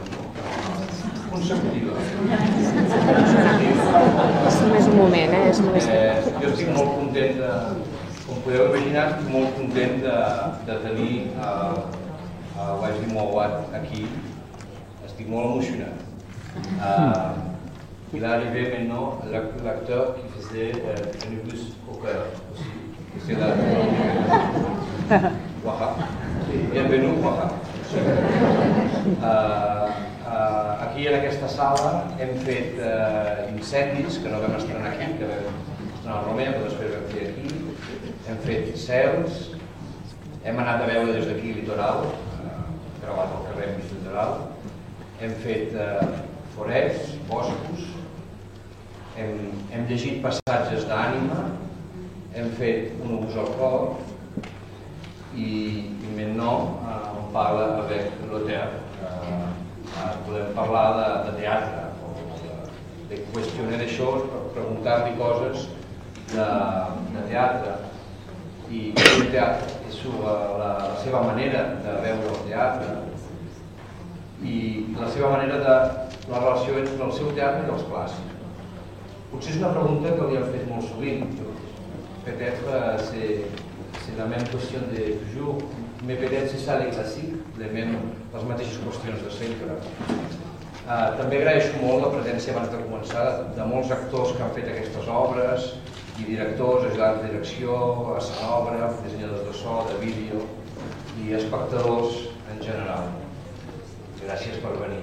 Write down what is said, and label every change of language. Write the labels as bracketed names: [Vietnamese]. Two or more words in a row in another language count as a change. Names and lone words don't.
[Catalan] Consecutiva. És només un moment, Jo estic molt content com podeu imaginar, estic molt content de tenir Wesley Mowatt aquí. Estic molt emocionat. [French] Il est arrivé maintenant l'acteur qui faisait Anubis au cœur aussi. C'est là. Bienvenue, Waha. [Catalan] Aquí en aquesta sala hem fet incendis, que no vam estrenar aquí, que vam estrenar al Romea, però després vam fer aquí. Hem fet cels, hem anat a veure des d'aquí litoral, gravat al carrer mig litoral. Hem fet forests, boscos, hem llegit passatges d'ànima, hem fet un ús al cor, i [French] maintenant on parle avec le théâtre. [Catalan] Podem parlar de teatre, de qüestionar d'això, preguntar-li coses de teatre, i el teatre és la seva manera de veure el teatre i la seva manera de la relació entre el seu teatre i els clàssics. Potser és una pregunta que li han fet molt sovint. [French] Peut-être c'est la même question de toujours, mais peut-être c'est ça les classiques, [Catalan] les mateixes qüestions de sempre. També agraeixo molt la presència abans de començar de molts actors que han fet aquestes obres, i directors, ajudants de direcció, escenògrafs, dissenyadors de so, de vídeo i espectadors en general. Gràcies per venir.